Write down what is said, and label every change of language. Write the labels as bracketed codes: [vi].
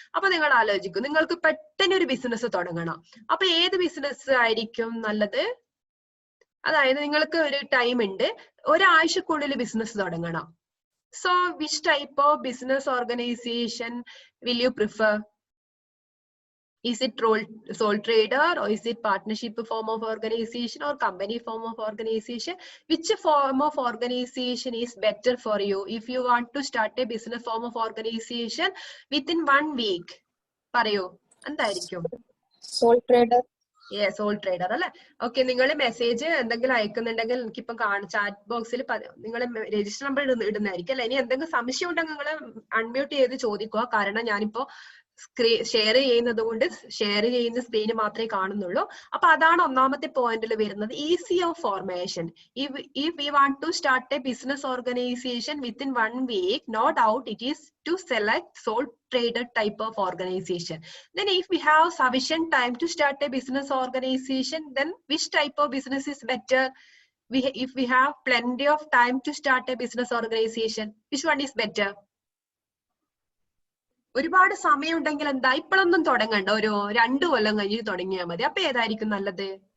[ml] അപ്പൊ നിങ്ങൾ ആലോചിക്കും, നിങ്ങൾക്ക് പെട്ടെന്ന് ഒരു ബിസിനസ് തുടങ്ങണം, അപ്പൊ ഏത് ബിസിനസ് ആയിരിക്കും നല്ലത്? അതായത് നിങ്ങൾക്ക് ഒരു ടൈം ഉണ്ട്, ഒരാഴ്ചക്കുള്ളിൽ ബിസിനസ് തുടങ്ങണം. [en] So which type of business organisation will you prefer? Is it sole trader, or is it partnership form of organization, or company form of organization? Which form of organization is better for you if you want to start a business form of organization within 1 week? [ml] പറയൂ, എന്തായിരിക്കും? [en] Sole trader. [ml] Sole trader അല്ലെ? Okay, നിങ്ങൾ message എന്തെങ്കിലും അയക്കുന്നുണ്ടെങ്കിൽ എനിക്കിപ്പം chat ബോക്സിൽ നിങ്ങൾ register number ഇടുന്നതായിരിക്കും അല്ലെ. ഇനി എന്തെങ്കിലും സംശയം ഉണ്ടെങ്കിൽ നിങ്ങൾ അൺമ്യൂട്ട് ചെയ്ത് ചോദിക്കുക. കാരണം ഞാനിപ്പോ ഷെയർ ചെയ്യുന്നത് കൊണ്ട് ഷെയർ ചെയ്യുന്ന സ്ക്രീന് മാത്രമേ കാണുന്നുള്ളൂ. അപ്പൊ അതാണ് ഒന്നാമത്തെ പോയിന്റിൽ വരുന്നത്, easy of formation. [en] If we want to start a business organization within 1 week, no doubt it is to select sole trader type of organization. Then if we have sufficient time to start a business organization, then which type of business is better? If we have plenty of time to start a business organization, which one is better? [ml] ഒരുപാട് സമയം ഉണ്ടെങ്കിൽ എന്താ, ഇപ്പോഴൊന്നും തുടങ്ങണ്ട, ഒരു 2 കൊല്ലം കഴിഞ്ഞ് തുടങ്ങിയാൽ മതി. അപ്പൊ ഏതായിരിക്കും നല്ലത്?